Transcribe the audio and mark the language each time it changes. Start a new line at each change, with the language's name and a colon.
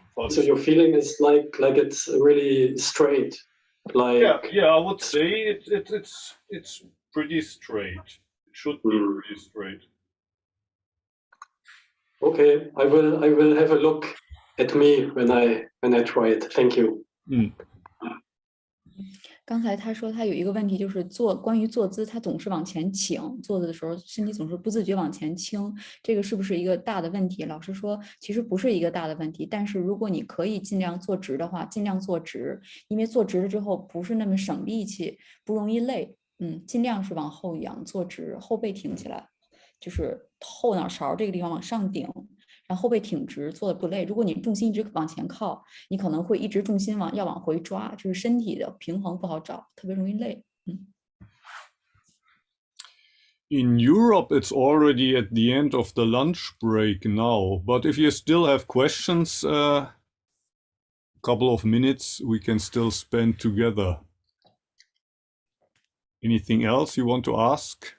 English: So your feeling is like it's really straight, like yeah, I would say it's pretty straight. It should be pretty straight. Okay, I will have a look at me when I try it. Thank you.
Chinese: 刚才他说他有一个问题，就是关于坐姿，他总是往前倾，坐着的时候身体总是不自觉往前倾，这个是不是一个大的问题？老师说其实不是一个大的问题，但是如果你可以尽量坐直的话，尽量坐直，因为坐直了之后不是那么省力气，不容易累。尽量是往后仰，坐直，后背挺起来，就是后脑勺这个地方往上顶。然后后背挺直，坐的不累。如果你重心一直往前靠，你可能会一直重心要往回抓，就是身体的平衡不好找，特别容易累。
English: In Europe, it's already at the end of the lunch break now. But if you still have questions, a couple of minutes we can still spend together. Anything else you want to ask?